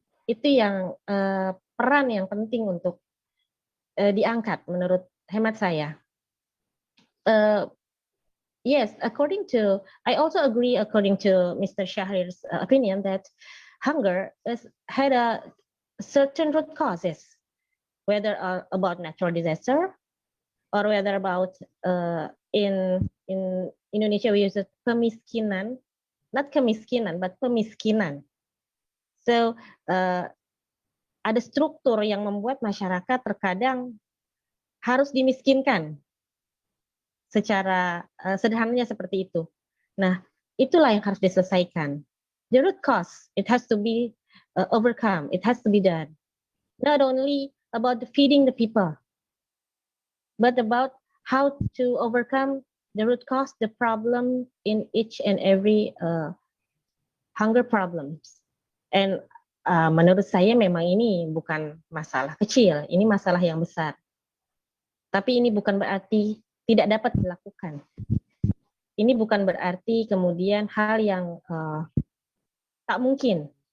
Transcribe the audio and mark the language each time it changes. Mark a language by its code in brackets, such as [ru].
[id] Itu yang peran yang penting untuk diangkat menurut hemat saya. [en] Yes, I also agree according to Mr. Shahrir's opinion that hunger had a certain root causes, whether about natural disaster or whether about in Indonesia we use pemiskinan, not kemiskinan but pemiskinan. [id] So ada struktur yang membuat masyarakat terkadang harus dimiskinkan. Secara sederhananya seperti itu. Nah, itulah yang harus diselesaikan. [en] The root cause, it has to be overcome. It has to be done. Not only about feeding the people, but about how to overcome the root cause, the problem in each and every hunger problems. [id] And menurut saya memang ini bukan masalah kecil, ini masalah yang besar. Tapi ini bukan berarti tidak dapat dilakukan. Ini bukan berarti kemudian hal yang tak mungkin.